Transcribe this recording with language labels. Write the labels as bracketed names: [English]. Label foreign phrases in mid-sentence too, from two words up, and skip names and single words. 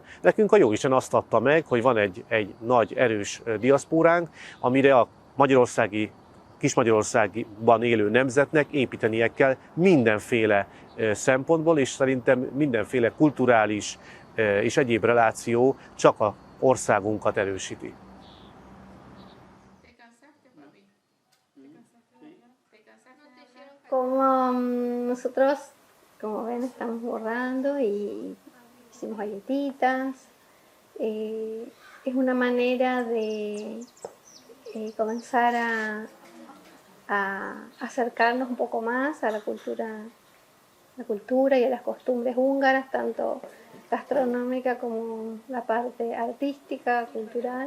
[Hungarian] Nekünk a jóisten azt adta meg, hogy van egy nagy, erős diaszpóránk, amire a Kis-Magyarországban élő nemzetnek építenie kell mindenféle szempontból, és szerintem mindenféle kulturális és egyéb reláció csak az országunkat erősíti. [Spanish] Como nosotros, como ven, estamos bordando y hicimos galletitas. Es una manera de comenzar a acercarnos un poco más a la cultura y a las costumbres húngaras, tanto gastronómica como la parte artística, cultural.